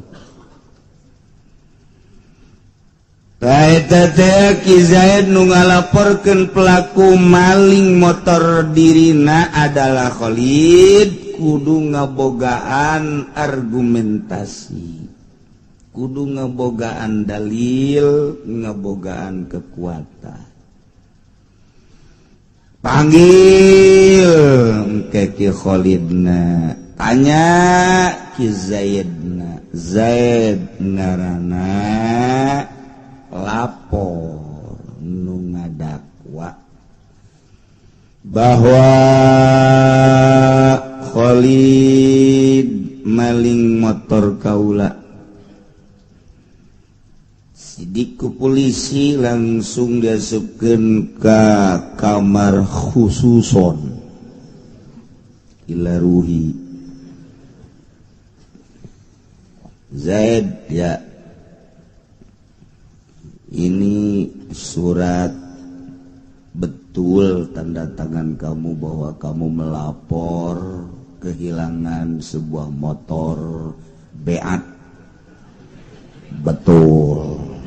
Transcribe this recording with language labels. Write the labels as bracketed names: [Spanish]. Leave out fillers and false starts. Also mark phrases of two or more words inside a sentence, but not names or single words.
[Sundanese] Eta teh Ki Zaid nu ngalaporkeun pelaku maling motor dirina adalah Khalid kudu ngabogaan argumentasi, kudu ngabogaan dalil, ngabogaan kekuatan. Panggil ke Ki Khalidna, tanya Ki Zaidna, Zaid ngaranna lapor nu ngadakwa bahwa Khalid maling motor kaula. Sidik ku polisi langsung diasupkeun ka kamar khususon ilaruhi. Zaid, [Indonesian] ya ini surat betul tanda tangan kamu bahwa kamu melapor kehilangan sebuah motor Beat? Betul.